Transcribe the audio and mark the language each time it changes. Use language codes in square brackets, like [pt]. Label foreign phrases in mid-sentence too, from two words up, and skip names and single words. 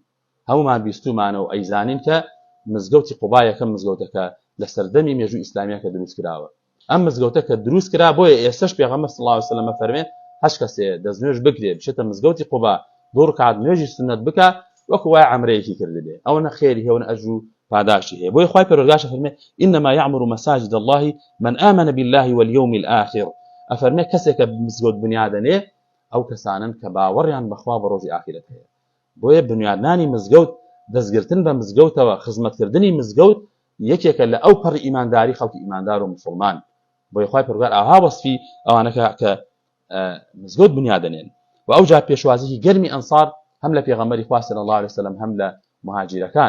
[ckb] هەمومان بیستومانە و ئەیزانین کە مزگەوتی قوبا یەکەم مزگەوتەکە لە سەردەمی مێژووی ئیسلامیە کە دروست کراوە. ئەم مزگەوتە کە دروست کرا بۆیە ئێستش پێغەمبەر [ar] صلی الله علیه وسلم [ckb] فەرمێ هەش کەسێ دەستنوێژ بکرێ بچێتە مزگەوتی قوبا دوو ڕکعات نوێژی سنەت بکە وەکو وای عەمرەیەکی کردبێ ئەوە نە خێری هەیە و نە ئەجر و پاداشی هەیە. بۆیە خوای پەروەردگار فەرمێ [ar] ئینما یعمر مساجد الله من آمن بالله واليوم الآخر. [ckb] ئەفەرمێ کەسێکە مزگەوت بنیادەنێ ئەو کەسانن کە باوەڕیان بەخوا بە ڕۆژی ئاخرەت هەیە. بۆیە بنیادنانی مزگەوت دەستگرتن بە مزگەوتەوە خزمەتکردنی مزگەوت یەکێکە لە ئەو پەڕی ئیمانداری خەڵکی ئیماندار و مسلمان. بۆیە خوای پەروەردگار ئاها وەسفی ئەوانەکە کە مزگەوت بنیادەنێن و ئەو جا پێشوازیی گەرمی ئەنسار هەم لە پێغەمبەری خوا [ar] صلی الله علیه وسلم [ckb] هەم لە مهاجرەکان.